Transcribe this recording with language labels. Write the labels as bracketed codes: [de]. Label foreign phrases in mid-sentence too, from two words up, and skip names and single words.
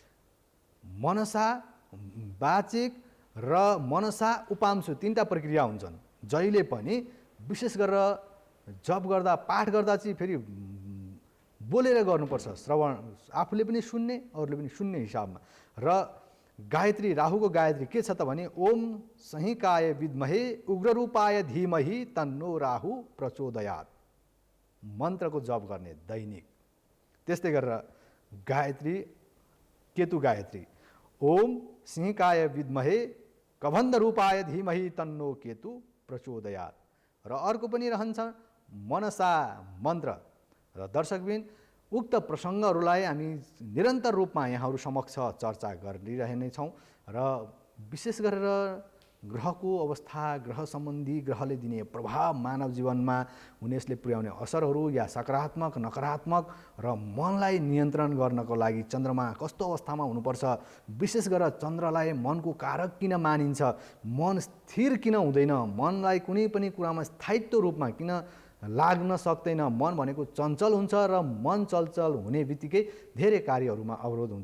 [ne] मनसा, वाचिक र मनसा उपांशु तीनटा प्रक्रिया हुन्छन्। जहिले पनि विशेष गरेर जप गर्दा, पाठ गर्दा चाहिँ फेरि बोलेर गर्नुपर्छ। श्रवण आफूले पनि सुन्ने, अरूले पनि सुन्ने हिसाबमा। र गायत्री, राहुको गायत्री के छ त भने [sa] ओम संहिकाय विद्महे उग्ररूपाय धीमहि तन्नो राहु प्रचोदयात्, [ne] मन्त्रको जप गर्ने दैनिक। त्यस्तै गरेर गायत्री, केतु गायत्री [sa] ओम सिंहिकाय विद्महे कबन्ध रूपाय धीमहि तन्नो केतु प्रचोदयात्। [ne] र अर्को पनि रहन्छ मनसा मन्त्र। र दर्शकबिन, उक्त प्रसङ्गहरूलाई हामी निरन्तर रूपमा यहाँहरू समक्ष चर्चा गरिरहेनेछौँ र विशेष गरेर ग्रहको अवस्था, ग्रह सम्बन्धी, ग्रहले दिने प्रभाव, मानव जीवनमा हुने यसले पुर्याउने असरहरू या सकारात्मक, नकारात्मक र मनलाई नियन्त्रण गर्नको लागि चन्द्रमा कस्तो अवस्थामा हुनुपर्छ, विशेष गरेर चन्द्रलाई मनको कारक किन मानिन्छ, मन स्थिर किन हुँदैन, मनलाई कुनै पनि कुरामा स्थायित्व रूपमा किन लाग्न सक्दैन, मन भनेको चञ्चल हुन्छ र मन चलचल हुने बित्तिकै धेरै कार्यहरूमा अवरोध हुन्छ।